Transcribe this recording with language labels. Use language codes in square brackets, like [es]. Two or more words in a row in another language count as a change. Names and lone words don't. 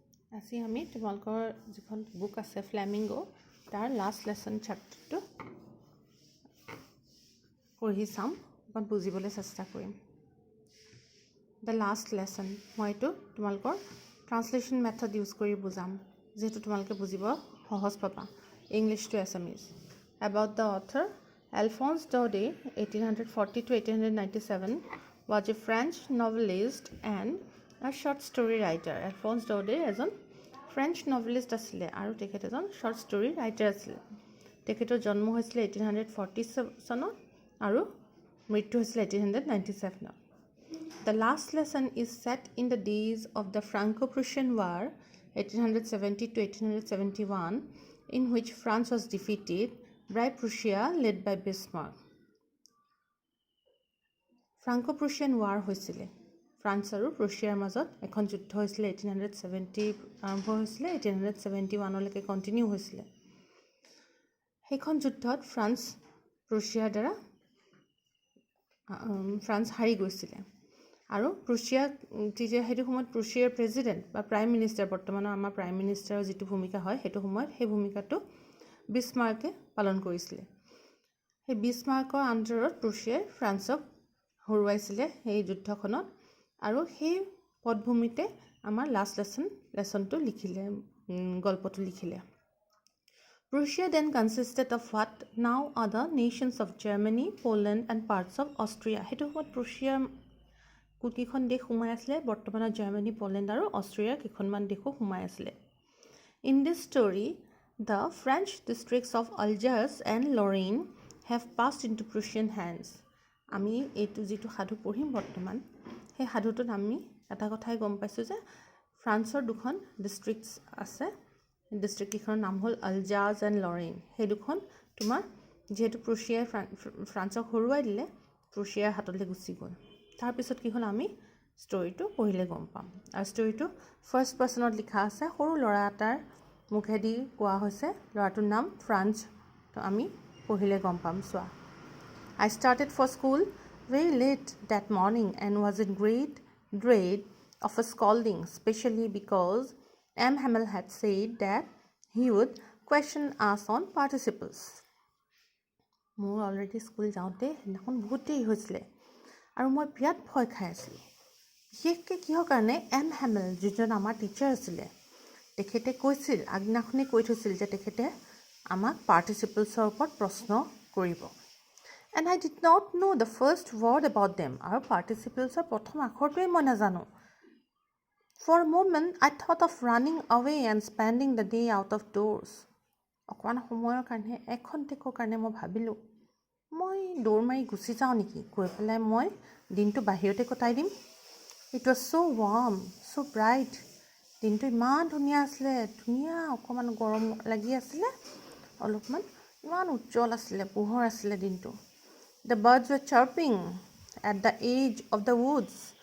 [as] আজি আমি তোমালোকৰ যিখন বুক আছে ফ্লেমিংগো তাৰ লাষ্ট লেসন চ্যাপ্টাৰটো পঢ়ি চাম অকণ বুজিবলৈ চেষ্টা কৰিম [en] the last lesson [as] মই এইটো তোমালোকৰ [en] translation method [as] ইউজ কৰি বুজাম যেহেতু তোমালোকে বুজিব সহজ পাবা [en] English to Assamese about the author Alphonse Daudet 1840 to 1897 was a French novelist and a short story writer. [as] Alphonse Daudet এজন [en] French novelist [as] আছিলে আৰু তেখেত এজন [en] short story writer [as] আছিলে তেখেতৰ জন্ম হৈছিলে 1840 চনত আৰু মৃত্যু হৈছিলে 1897 [en] The last lesson is set in the days of the Franco-Prussian War 1870 to 1871 in which France was defeated by Prussia led by Bismarck. [as] Franco-Prussian War হৈছিলে ফ্ৰান্স আৰু প্ৰুছিয়াৰ মাজত এখন যুদ্ধ হৈছিলে 1870 আৰম্ভ হৈছিলে 1871 লৈকে কন্টিনিউ হৈছিলে সেইখন যুদ্ধত ফ্ৰান্স প্ৰুছিয়াৰ দ্বাৰা ফ্ৰান্স হাৰি গৈছিলে আৰু প্ৰুছিয়া যেতিয়া সেইটো সময়ত প্ৰুছিয়াৰ প্ৰেসিডেন্ট বা [en] prime minister [as] বৰ্তমানৰ আমাৰ [en] prime minister's [as] যিটো ভূমিকা হয় সেইটো সময়ত সেই ভূমিকাটো বিছমাৰ্কে পালন কৰিছিলে সেই বিছমাৰ্কৰ আণ্ডাৰত প্ৰুছিয়াই ফ্ৰান্সক হৰুৱাইছিলে এই যুদ্ধখনত আৰু সেই পটভূমিতে আমাৰ লাষ্ট লেসনটো লিখিলে গল্পটো লিখিলে [en] Prussia then consisted of what now are the nations of Germany, Poland and parts of Austria. [as] হেতু সময়ত প্ৰুছিয়াৰ কুকিখন দেশ সোমাই আছিলে বৰ্তমানৰ জাৰ্মানী পোলেণ্ড আৰু অষ্ট্ৰিয়া কিখনমান দেশো সোমাই আছিলে [en] In this story the French districts of Alsace and Lorraine have passed into Prussian hands. [as] আমি এইটো যেটো সাধু পঢ়িম বৰ্তমান সেই সাধুটোত আমি এটা কথাই গম পাইছো যে ফ্ৰান্সৰ দুখন ডিস্ট্ৰিক্টস আছে ডিস্ট্ৰিক্ট কিখনৰ নাম হ'ল আলজাছ এণ্ড লৰেইন সেই দুখন তোমাৰ যেহেতু প্ৰুছিয়াই ফ্ৰান্সক হৰুৱাই দিলে প্ৰুছিয়াৰ হাতলৈ গুচি গ'ল তাৰ পিছত কি হ'ল আমি ষ্টৰীটো পঢ়িলে গম পাম আৰু ষ্টৰীটো ফাৰ্ষ্ট পাৰ্সনত লিখা আছে সৰু ল'ৰা এটাৰ মুখেদি কোৱা হৈছে ল'ৰাটোৰ নাম ফ্ৰান্স তো আমি পঢ়িলে গম পাম চোৱা [en] I started for school very late that morning and was in great dread of a scolding, especially because M. Hamel had said that he would question us on participles. [as] মোৰ অলৰেডি স্কুল যাওঁতে সেইদিনাখন বহুত দেৰি হৈছিলে আৰু মই বিৰাট ভয় খাই আছিলোঁ বিশেষকৈ কিহৰ কাৰণে এম হেমেল যিজন আমাৰ টিচাৰ আছিলে তেখেতে কৈছিল আগদিনাখনেই কৈ থৈছিল যে তেখেতে আমাক পাৰ্টিচিপলছৰ ওপৰত প্ৰশ্ন কৰিব [en] And I did not know the first word about them. [as] আৰু participles প্ৰথম আখৰটোৱে মই নাজানো [en] For a moment I thought of running away and spending the day out of doors. [as] অকমান সময়ৰ কাৰণে এখন্তেকৰ কাৰণে মই ভাবিলোঁ মই দৌৰ মাৰি গুচি যাওঁ নেকি গৈ পেলাই মই দিনটো বাহিৰতে কটাই দিম [en] It was so warm, so bright. [as] দিনটো ইমান ধুনীয়া আছিলে ধুনীয়া অকমান গৰম লাগি আছিলে অলপমান ইমান উজ্জ্বল আছিলে পোহৰ আছিলে দিনটো [en] The birds were chirping at the edge of the woods.